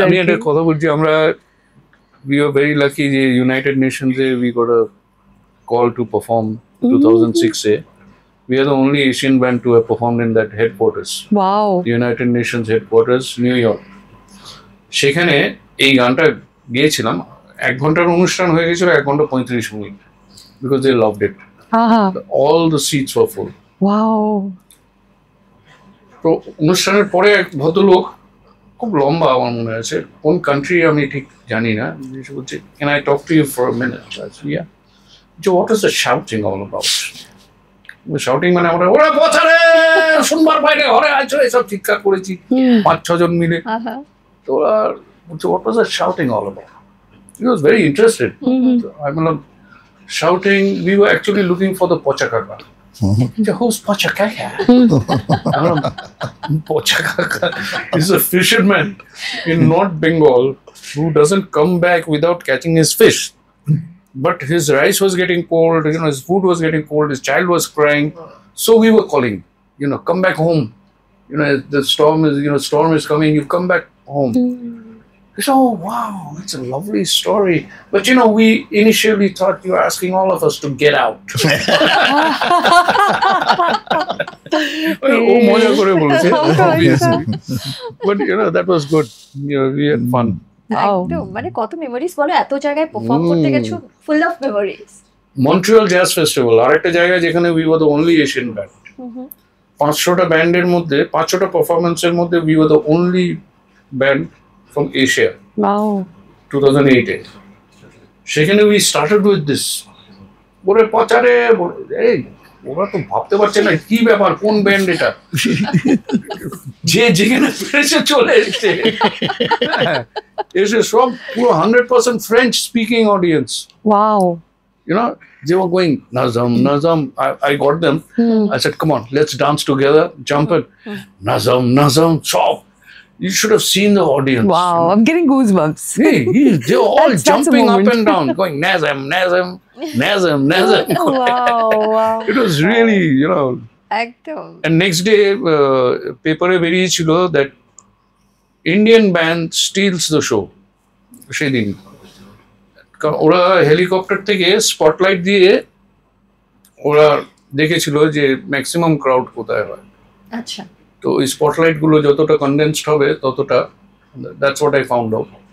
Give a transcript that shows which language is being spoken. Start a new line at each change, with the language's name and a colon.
Bangla: আমি একটা কথা বলছি, আমরা
English: we are very lucky যে United Nations we got a call to perform 2006 we are the only Asian band to have performed in that headquarters, wow the United Nations headquarters, New York।
Bangla: সেখানে এই গানটা গিয়েছিলাম, 1 ঘন্টার অনুষ্ঠান হয়ে গেছিল 1 ঘন্টা 35 minute,
English: because they loved it, আহা all the seats were full। Wow
Bangla: তো অনুষ্ঠানের পরে এক ভদ্রলোক, খুব লম্বা আমার মনে আছে, কোন কান্ট্রি আমি ঠিক জানি না, এসে বলছে
English: Can I talk to you for a minute.
Bangla: ইয়া, যে
English: What is the shouting all about?
Bangla: Shouting মানে আমরা ওরা পচারে শুনবার বাইরে ঘরে আছো এসব চিৎকার করেছি 5-6 জন মিলে। তো ওরা বলছে
English: What was the shouting all about? He was very interested. I
Bangla: বললাম
English: Shouting we were actually looking for the Pocha Kaka. Who's Pocha Kaka? Pocha Kaka is a fisherman in North Bengal who doesn't come back without catching his fish. But his rice was getting cold, his food was getting cold, his child was crying. So we were calling, come back home. The storm is coming, you come back home. He said, oh wow, that's a lovely story. But we initially thought you were asking all of us to get out.
Bangla: ও মজা করে বলেছে,
English: obviously. But that was good. We had fun.
Bangla: একদম, মানে কত memories বলো, এত জায়গায় perform করতে গেছো, full of memories. Montreal jazz festival আরেকটা জায়গায় যেখানে
English: we were the only Asian band.
Bangla: 500টা ব্যান্ডের মধ্যে 500টা পারফরম্যান্সের মধ্যে
English: we were the only band from Asia. Wow 2008
Bangla: সেখানে
English: we started with this
Bangla: বলে পচারে, এই ওরা তো ভাবতে পারছে না কি ব্যাপার, কোন ব্যান্ড এটা, যে যেখানে পেরেছে চলে এসছে, এসে সব পুরো 100% French speaking audience. Wow.
English: You know, they were going Nazam, Nazam. I got them. I said, "Come on, let's dance together. Jump it, Nazam, Nazam." Chop. You should have seen the audience. Wow, I'm getting goosebumps. Hey, they're all That's a jumping up moment. and down, going Nazam, Nazam, Nazam, Nazam. Wow. It was really, you know.
Bangla: একদম।
English: And next day, paper
Bangla: বেরিয়েছিল
English: that Indian band steals the show.
Bangla: সেদিন ওরা helicopter থেকে spotlight দিয়ে ওরা দেখেছিল যে maximum crowd কোথায় হয়। আচ্ছা। তো ওই স্পটলাইট গুলো যতটা কনডেন্সড হবে ততটা,
English: That's what I found out.